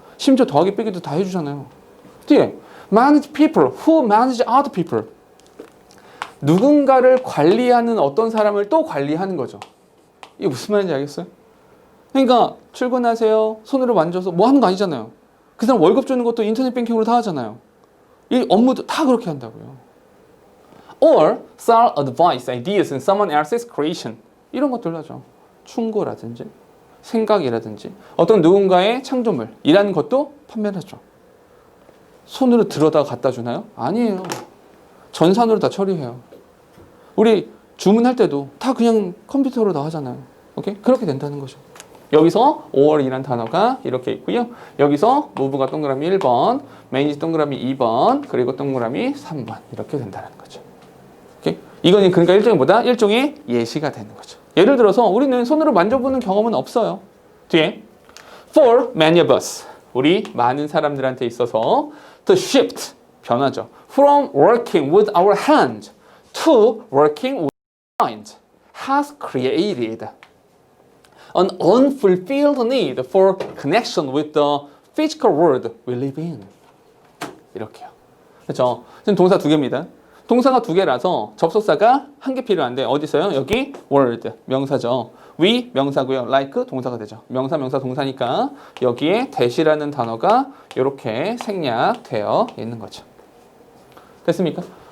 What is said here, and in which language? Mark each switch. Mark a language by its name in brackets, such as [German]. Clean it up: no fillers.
[Korean] 심지어 더하기 빼기도 다 해주잖아요. 뒤에 [English] manage people who manage other people [Korean] 누군가를 관리하는 어떤 사람을 또 관리하는 거죠. 이게 무슨 말인지 알겠어요? 그러니까 출근하세요. 손으로 만져서 뭐 하는 거 아니잖아요. 그 사람 월급 주는 것도 인터넷 뱅킹으로 다 하잖아요. 이 업무도 다 그렇게 한다고요. [English] Or sell advice, ideas and someone else's creation. [Korean] 이런 것들도 하죠. 충고라든지 생각이라든지 어떤 누군가의 창조물이라는 것도 판매를 하죠. 손으로 들어다 갖다 주나요? 아니에요. 전산으로 다 처리해요. 우리 주문할 때도 다 그냥 컴퓨터로 다 하잖아요. 오케이? 그렇게 된다는 거죠. 여기서 or이란 단어가 이렇게 있고요. 여기서 move가 동그라미 1번, manage 동그라미 2번, 그리고 동그라미 3번 이렇게 된다는 거죠. 오케이? 이건 그러니까 일종의 예시가 되는 거죠. 예를 들어서 우리는 손으로 만져보는 경험은 없어요. 뒤에 [English] for many of us [Korean] 우리 많은 사람들한테 있어서 [English] the shift [Korean] 변화죠. [English] From working with our hands to working with our mind has created an unfulfilled need for connection with the physical world we live in. [Korean] 이렇게요. 그렇죠? 지금 동사 2개입니다. 동사가 2개라서 접속사가 1개 필요한데 어디 있어요? 여기 word 명사죠. we 명사고요. like 동사가 되죠. 명사 동사니까 여기에 that이라는 단어가 이렇게 생략되어 있는 거죠. 됐습니까?